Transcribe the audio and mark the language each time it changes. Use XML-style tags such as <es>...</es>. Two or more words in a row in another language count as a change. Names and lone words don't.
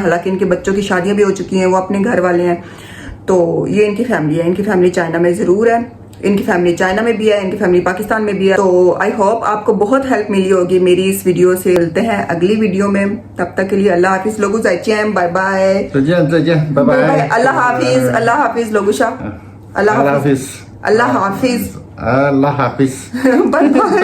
<hi>हालांकि इनके बच्चों की शादियां भी हो चुकी हैं, वो अपने घर वाले हैं। तो ये इनकी फैमिली है। इनकी फैमिली चाइना में जरूर है, इनकी फैमिली चाइना में भी है, इनकी फैमिली पाकिस्तान में भी है। तो</hi> <en>I hope</en> <hi>आपको बहुत हेल्प मिली होगी मेरी इस वीडियो से। मिलते हैं अगली वीडियो में, तब तक के लिए अल्लाह हाफिज लोगों,</hi> <en>bye bye.</en> <zh>再见再见，拜拜。</zh> <hi>अल्लाह हाफिज, अल्लाह हाफिज लोगों शाह, अल्लाह हाफिज, अल्लाह हाफिज, अल्लाह हाफिज।</hi> <en>bye bye.</en>